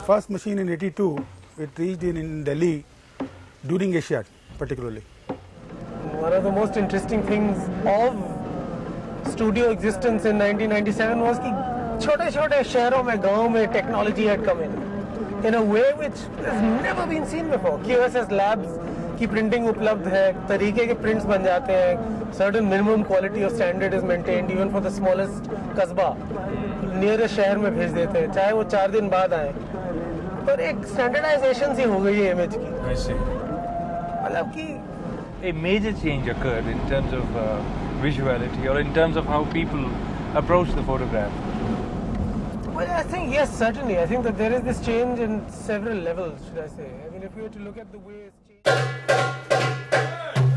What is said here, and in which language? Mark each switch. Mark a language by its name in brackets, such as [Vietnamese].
[English] First machine in 82, it reached in Delhi during Asiad particularly. One of the most interesting things of studio existence in 1997 was that [Hindi] छोटे-छोटे शहरों में गांव में [English] technology had come in a way which has never been seen before. [Hindi] QSS labs की printing उपलब्ध है, तरीके के prints बन जाते हैं, [English] certain minimum quality of standard is maintained even for the smallest [Hindi] कस्बा, nearest शहर में भेज देते हैं, चाहे वो 4 दिन बाद आए, पर एक standardization सी हो गई है image की। [English] I see. [Hindi] मतलब कि [English] A major change occurred in terms of visuality or in terms of how people approach the photograph. Well, I think yes, certainly. I think that there is this change in several levels, should I say. I mean, if we were to look at the way it's changed.